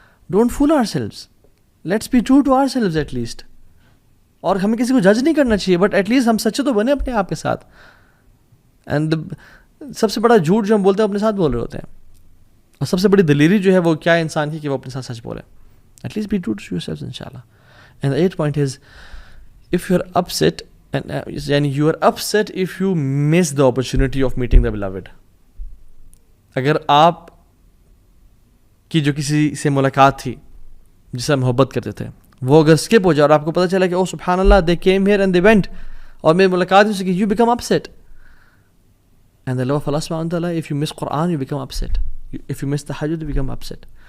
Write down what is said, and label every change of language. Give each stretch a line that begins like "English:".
English: Don't fool ourselves, let's be true to ourselves at least.
Urdu: اور ہمیں کسی کو جج نہیں کرنا چاہیے،
English: but at least
Urdu: ہم سچے تو بنے اپنے آپ کے ساتھ. اینڈ سب سے بڑا جھوٹ جو ہم بولتے ہیں اپنے ساتھ بول رہے ہوتے ہیں، اور سب سے بڑی دلیری جو ہے وہ کیا انسان کی کہ وہ اپنے ساتھ سچ بولے.
English: At least be true to yourself ان شاء اللہ. And the 8th point is if you are upset یعنی you are upset if you miss the opportunity of meeting the beloved.
Urdu: اگر آپ کی جو کسی سے ملاقات تھی جس سے محبت کرتے تھے وہ اگر اسکپ ہو جائے اور آپ کو پتہ چلا کہ او سبحان اللہ
English: they came here and they went
Urdu: اور میری ملاقات اس کی،
English: you become upset. And the love of Allah subhanahu wa ta'ala, if you miss Quran you become upset. If you miss tahajjud you become upset.